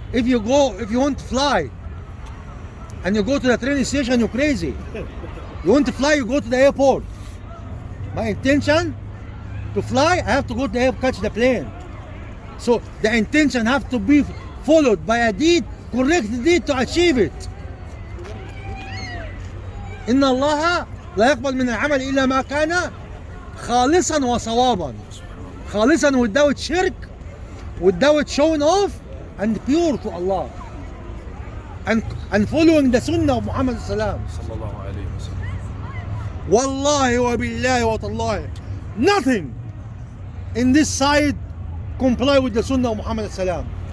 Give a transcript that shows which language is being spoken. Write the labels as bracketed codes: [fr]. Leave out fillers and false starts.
[en] If you want to fly and you go to the train station, you're crazy. You want to fly, you go to the airport. My intention to fly, I have to go to the airport, catch the plane. So the intention have to be followed by a deed, correct deed to achieve it. [ar] إن الله لا يقبل من العمل إلا ما كان خالصا وصوابا. [en] خالصا without shirk, without showing off, and pure to Allah. And following the Sunnah of Muhammad sallallahu Sallallahu alayhi wa sallam. Wallahi wa billahi wa tallahi, nothing in this side comply with the Sunnah of Muhammad sallallahu.